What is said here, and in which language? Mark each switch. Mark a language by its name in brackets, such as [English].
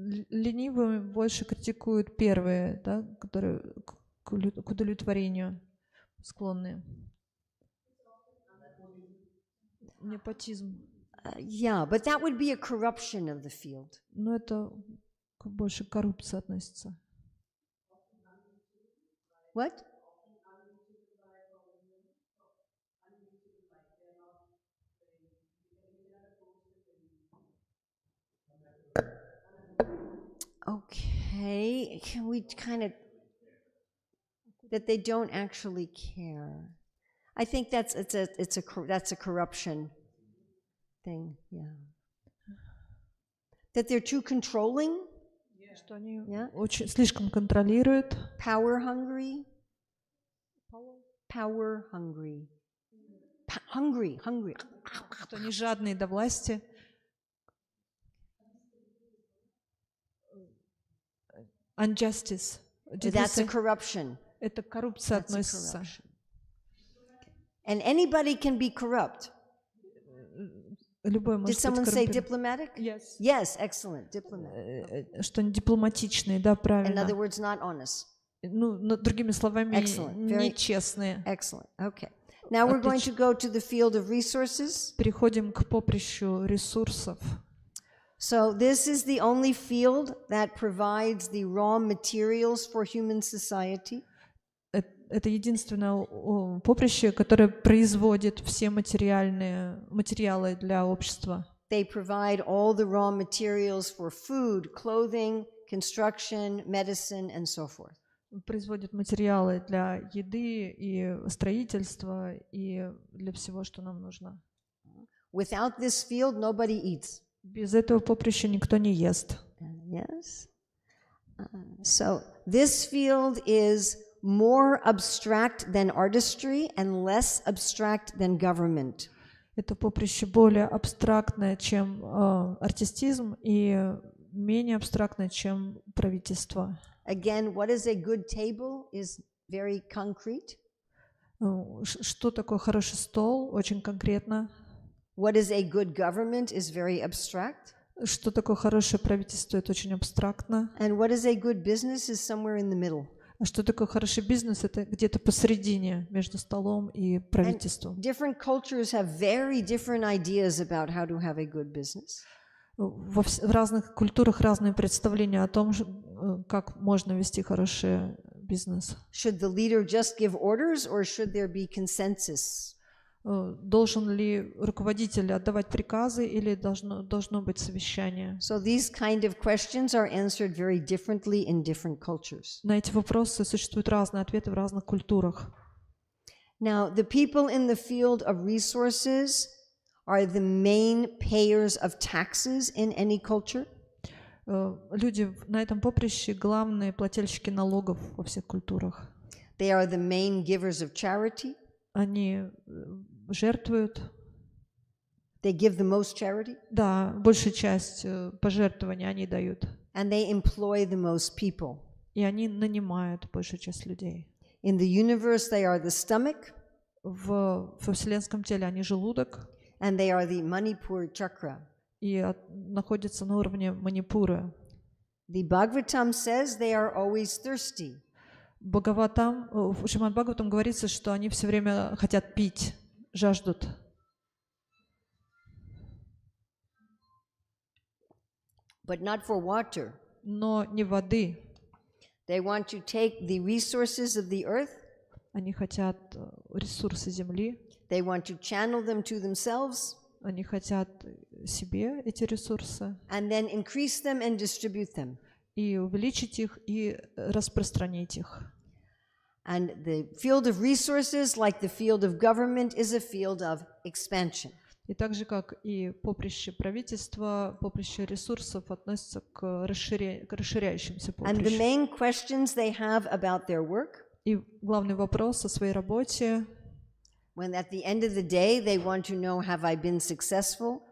[Russian] Ленивые больше критикуют первые, да, которые к удовлетворению склонны. Непотизм. [English] Yeah, but that would be a corruption of the field. [Russian] Но это больше к коррупции относится. [English] What? Okay, can we kind of, that they don't actually care. I think that's a corruption thing, yeah. That they're too controlling. [Russian] Что они очень слишком контролируют. [English] Power hungry. Power hungry. Hungry. [Russian] Что они жадные до власти. [English] Injustice. That's a corruption. [Russian] Это коррупция относится. [English] And anybody can be corrupt. [Russian] Любой может [English] Did someone [Russian] быть [English] say diplomatic? Yes. Yes, excellent. Diplomatic. [Russian] Что они дипломатичные, да, правильно. [English] In other words, not honest. [Russian] Ну, другими словами, нечестные. [English] Excellent. Okay. Now we're going to go to the field of resources. [Russian] Переходим к поприщу ресурсов. [English] So this is the only field that provides the raw materials for human society. [Russian] Это единственное поприще, которое производит все материалы для общества. [English] They provide all the raw materials for food, clothing, construction, medicine, and so forth. [Russian] Производит материалы для еды и строительства и для всего, что нам нужно. [English] Without this field, nobody eats. [Russian] Без этого поприща никто не ест. [English] Yes. So this field is more abstract than artistry and less abstract than government. [Russian] Это поприще более абстрактное, чем артистизм, и менее абстрактное, чем правительство. [English] Again, what is a good table is very concrete. [Russian] Что такое хороший стол? Очень конкретно. [English] What is a good government is very abstract. [Russian] Что такое хорошее правительство? Это очень абстрактно. [English] And what is a good business is somewhere in the middle. [Russian] А что такое хороший бизнес? Это где-то посередине между столом и правительством. [English] Different cultures have very different ideas about how to have a good business. [Russian] В разных культурах разные представления о том, как можно вести хороший бизнес. [English] Should the leader just give orders or should there be consensus? [Russian] Должен ли руководитель отдавать приказы или должно быть совещание? [English] So these kind of questions are answered very differently in different cultures. [Russian] На эти вопросы существуют разные ответы в разных культурах. [English] Now, the people in the field of resources are the main payers of taxes in any culture. [Russian] Люди на этом поприще главные плательщики налогов во всех культурах. [English] They are the main givers of charity. [Russian] Они жертвуют. [English] They give the most charity. [Russian] Да, большую часть пожертвований они дают. [English] And they employ the most people. [Russian] И они нанимают большую часть людей. [English] In the universe, they are the stomach. [Russian] Во вселенском теле они желудок. [English] And they are the Manipur chakra. [Russian] И находятся на уровне Манипуры. [English] The Bhagavatam says they are always thirsty. [Russian] В Шримад Бхагаватам говорится, что они все время хотят пить, жаждут. [English] But not for water. [Russian] Но не воды. [English] They want to take the resources of the earth. [Russian] Они хотят ресурсы земли. [English] They want to channel them to themselves. [Russian] Они хотят себе эти ресурсы. [English] And then increase them and distribute them. [Russian] И увеличить их, и распространить их. [English] And the field of resources, like the field of government, is a field of expansion. [Russian] И так же, как и поприще правительства, поприще ресурсов относится к расширяющимся [English] And the [Russian] поприщу. [English] main questions they have about their work, [Russian] И главный вопрос о своей работе, [English] when at the end of the day they want to know, have I been successful?